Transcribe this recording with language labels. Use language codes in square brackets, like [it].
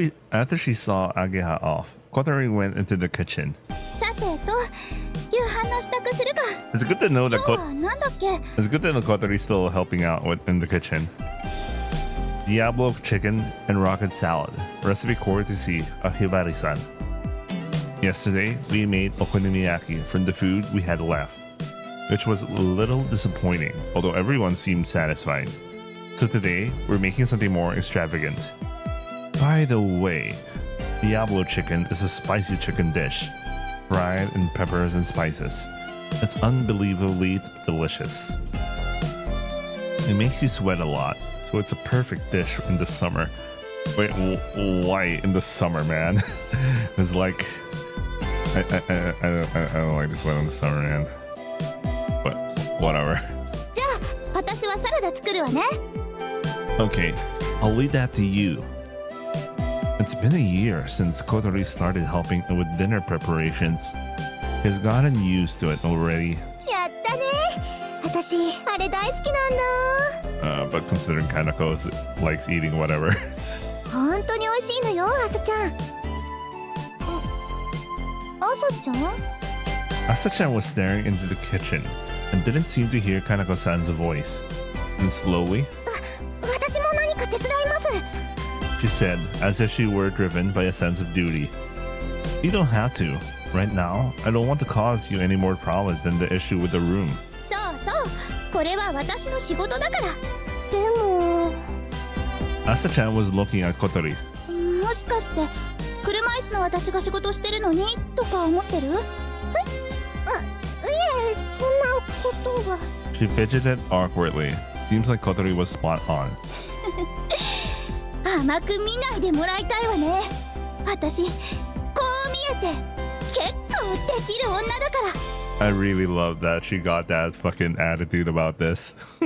[en] After she saw Ageha off, Kotori went into the kitchen. [ja] さてと、夕飯の支度するか。 [en] It's good to know that [ja] 今日はなんだっけ？ [en] It's good to know Kotori's still helping out in the kitchen. Diablo chicken and rocket salad. Recipe courtesy of Hibari-san. Yesterday, we made okonomiyaki from the food we had left, which was a little disappointing, although everyone seemed satisfied. So today, we're making something more extravagant. By the way, Diablo chicken is a spicy chicken dish, fried in peppers and spices. It's unbelievably delicious. It makes you sweat a lot, so it's a perfect dish in the summer. Wait, why in the summer, man? It's like I don't like to sweat in the summer, man. But whatever. [ja] じゃあ私はサラダ作るわね。 [en] Okay, I'll leave that to you. It's been a year since Kotori started helping with dinner preparations. He's gotten used to it already. [ja] やったね。私あれ大好きなんだ。 [en] But considering Kanako likes eating whatever. [ja] 本当に美味しいのよ、朝ちゃん。朝ちゃん？ [en] Asa-chan was staring into the kitchen and didn't seem to hear Kanako-san's voice. And slowly, [ja] 私も何か手伝います。 [en] she said, as if she were driven by a sense of duty. You don't have to. Right now, I don't want to cause you any more problems than the issue with the room. [ja] そうそう、これは私の仕事だから。でも [en] Asa-chan was looking at Kotori. [ja] もしかして車椅子の私が仕事してるのにとか思ってる？いえ、そんなことは。 [en] She fidgeted awkwardly. Seems like Kotori was spot on. [ja] 甘く見ないでもらいたいわね。私こう見えて結構できる女だから。 [en] I really love that she got that fucking attitude about this.